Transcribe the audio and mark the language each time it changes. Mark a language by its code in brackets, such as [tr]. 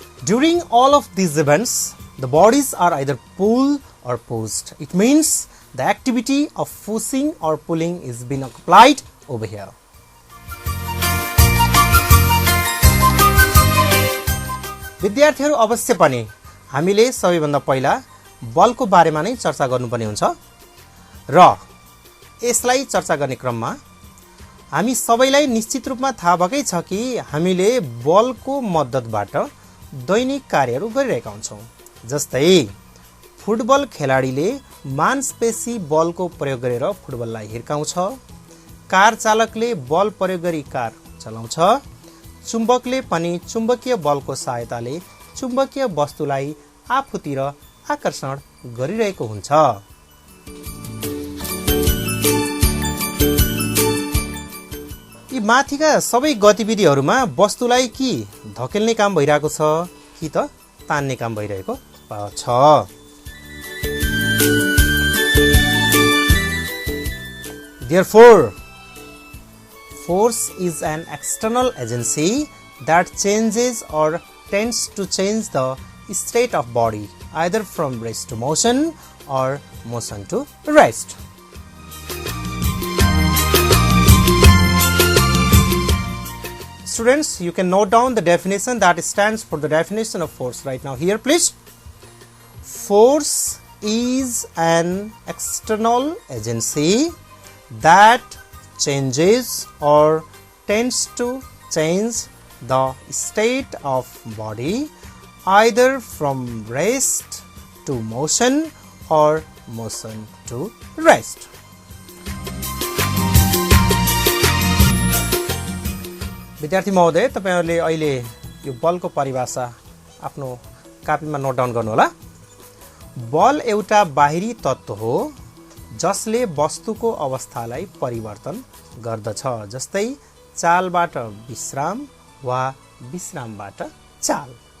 [en] During all of these events, the bodies are either pulled or pushed. It means the activity of pushing or pulling is being applied over here. [ne] विद्यार्थीहरू अवश्य पनि हामीले सबैभन्दा पहिला बलको बारेमा नै चर्चा गर्नुपर्ने हुन्छ र यसलाई चर्चा गर्ने क्रममा हामी सबैलाई निश्चित रूपमा थाहा भएकै छ कि हामीले बलको मद्दतबाट दैनिक कार्यहरू गरिरहेका हुन्छौँ। जस्तै फुटबल खेलाडीले मांसपेशी बलको प्रयोग गरेर फुटबललाई हिर्काउँछ, कार चालकले बल प्रयोग गरी कार चलाउँछ, चुम्बकले पनि चुम्बकीय बलको सहायताले चुम्बकीय वस्तुलाई आफूतिर आकर्षण गरिरहेको हुन्छ। यी माथिका सबै गतिविधिहरूमा वस्तुलाई कि धकेल्ने काम भइरहेको छ कि त तान्ने काम भइरहेको छ। [en] Therefore, force is an external agency that changes or tends to change the state of body, either from rest to motion or motion to rest. Students, you can note down the definition that stands for the definition of force right now here, please. Force is an external agency that changes or tends to change the state of body, either from rest to motion or motion to rest. [ne] विद्यार्थी महोदय, तपाईहरुले अहिले यो बलको परिभाषा आफ्नो कापीमा note down गर्नुहोला। बल एउटा बाहिरी तत्व हो जसले वस्तुको अवस्थालाई परिवर्तन गर्दछ, जस्तै चालबाट विश्राम वा विश्रामबाट चाल।